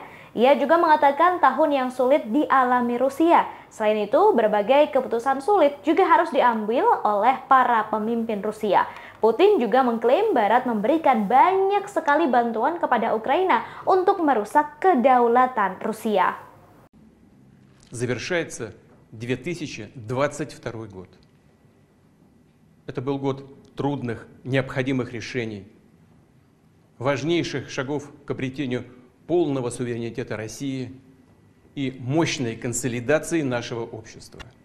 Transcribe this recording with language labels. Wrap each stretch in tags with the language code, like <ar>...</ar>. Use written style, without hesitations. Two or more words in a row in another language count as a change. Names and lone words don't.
<id>Ia juga mengatakan tahun yang sulit dialami Rusia. Selain itu, berbagai keputusan sulit juga harus diambil oleh para pemimpin Rusia. Putin juga mengklaim Barat memberikan banyak sekali bantuan kepada Ukraina untuk merusak kedaulatan Rusia.</id> <ru>Завершается 2022 год. Это был год трудных, необходимых решений, важнейших шагов к обретению полного суверенитета России и мощной консолидации нашего общества.</ru>